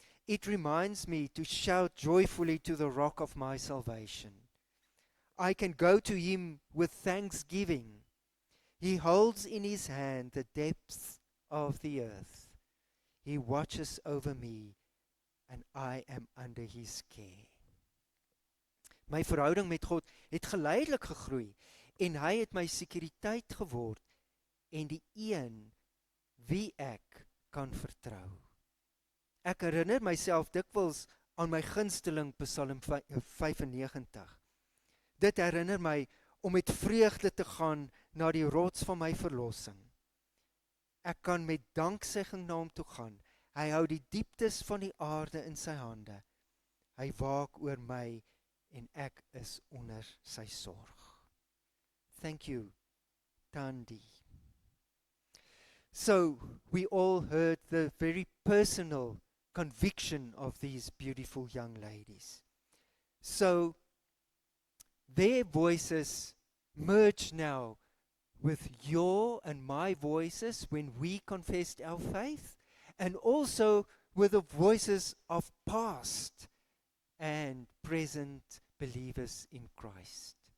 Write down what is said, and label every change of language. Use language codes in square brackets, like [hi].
[en] It reminds me to shout joyfully to the rock of my salvation. I can go to Him with thanksgiving. He holds in His hand the depths of the earth. He watches over me, and I am under His care. [af] My verhouding met God het geleidelik gegroei, en Hy het my sekuriteit geword, en die een wie ek kan vertrou. Ek herinner myself dikwels aan my gunsteling Psalm 95. Dit herinner my om met vreugde te gaan na die rots van my verlossing. Ek kan met danksegging na hom toe gaan. Hy hou die dieptes van die aarde in sy hande. Hy waak oor my en ek is onder sy sorg. [en] Thank you, Tandi. So, we all heard the very personal conviction of these beautiful young ladies. So, their voices merge now with your and my voices when we confessed our faith, and also with the voices of past and present believers in Christ.